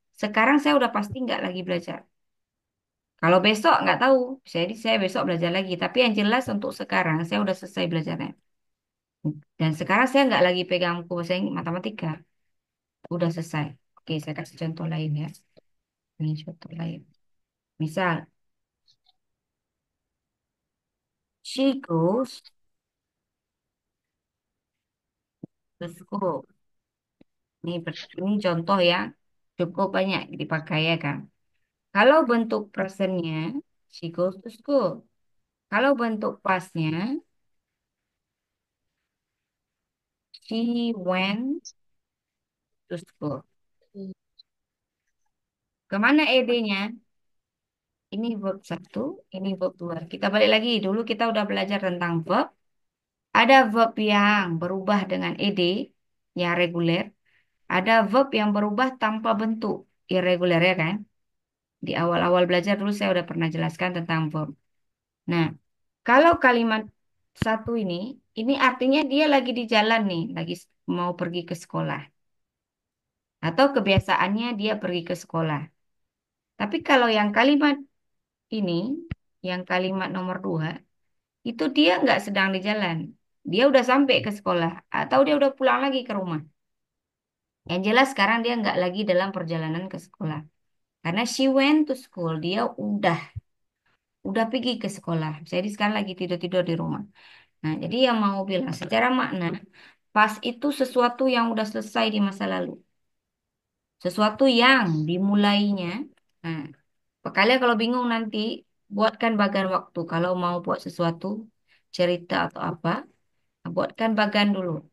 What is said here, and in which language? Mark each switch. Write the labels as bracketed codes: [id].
[id] Sekarang saya udah pasti nggak lagi belajar. Kalau besok nggak tahu, bisa jadi saya besok belajar lagi. Tapi yang jelas untuk sekarang saya udah selesai belajarnya. Dan sekarang saya nggak lagi pegang buku bahasa matematika, udah selesai. Oke, saya kasih contoh lain ya. Ini contoh lain. Misal, [en] she goes to school. [id] Ini contoh yang cukup banyak dipakai ya kan. Kalau bentuk presentnya, [en] she goes to school. [id] Kalau bentuk pastnya, [en] she went to school. [id] Kemana ed-nya? Ini verb satu, ini verb dua. Kita balik lagi. Dulu kita udah belajar tentang verb. Ada verb yang berubah dengan ed, yang reguler. Ada verb yang berubah tanpa bentuk, irregular ya kan? Di awal-awal belajar dulu saya udah pernah jelaskan tentang verb. Nah, kalau kalimat satu ini artinya dia lagi di jalan nih, lagi mau pergi ke sekolah. Atau kebiasaannya dia pergi ke sekolah. Tapi kalau yang kalimat ini, yang kalimat nomor dua, itu dia nggak sedang di jalan. Dia udah sampai ke sekolah. Atau dia udah pulang lagi ke rumah. Yang jelas sekarang dia nggak lagi dalam perjalanan ke sekolah. Karena [en] she went to school, [id] dia udah pergi ke sekolah. Jadi sekarang lagi tidur-tidur di rumah. Nah, jadi yang mau bilang secara makna, pas itu sesuatu yang udah selesai di masa lalu. Sesuatu yang dimulainya. Nah, kalian kalau bingung nanti, buatkan bagan waktu. Kalau mau buat sesuatu, cerita atau apa, buatkan bagan dulu.